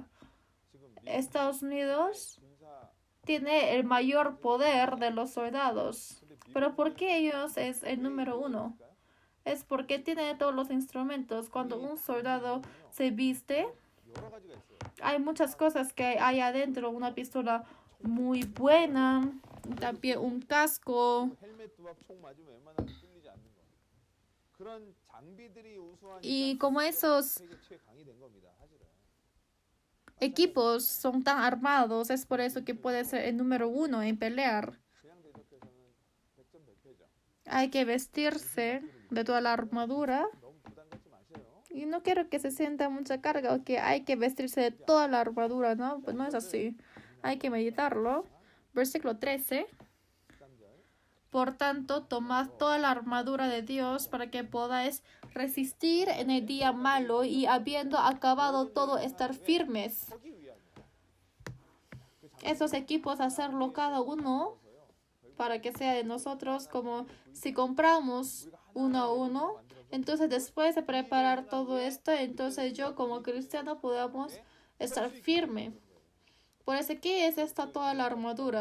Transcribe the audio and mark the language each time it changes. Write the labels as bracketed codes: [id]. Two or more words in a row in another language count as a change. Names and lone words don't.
[es] Estados Unidos tiene el mayor poder de los soldados, pero ¿por qué ellos es el número uno? Es porque tiene todos los instrumentos. Cuando un soldado se viste, hay muchas cosas que hay adentro. Una pistola muy buena, también un casco. [ko] 헬멧 두박 총 맞으면 웬만하면 뚫리지 않는 거. 그런 장비들이 우수하니까 [es] Y como esos [ko] 세계 최강이 된 겁니다. 사실은. [es] equipos son tan armados, es por eso que puede ser el número uno en pelear. [ko] 그냥 대적해서는 백전백패죠. [es] Hay que vestirse de toda la armadura. [ko] 너무 부담 갖지 마세요. [es] Y no quiero que se sienta mucha carga o que hay que vestirse de toda la armadura, ¿no? Pues no es así. Hay que meditarlo. Versículo 13. [ko] 13절. [es] Por tanto, tomad toda la armadura de Dios para que podáis resistir en el día malo y habiendo acabado todo estar firmes. [ko] 서기 위함이야. [es] Esos equipos hacerlo cada uno para que sea de nosotros, como si compramos uno a uno. Entonces después de preparar todo esto, entonces yo como cristiano podamos estar firme. Por eso, ¿qué es esta toda la armadura?